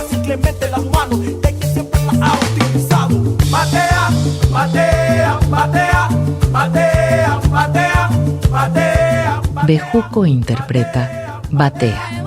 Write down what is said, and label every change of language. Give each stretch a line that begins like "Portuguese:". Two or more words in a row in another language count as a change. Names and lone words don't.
Spanish: simplemente las manos de quien siempre las ha utilizado. Batea, batea, batea, batea, batea, batea. Bejuco interpreta Batea.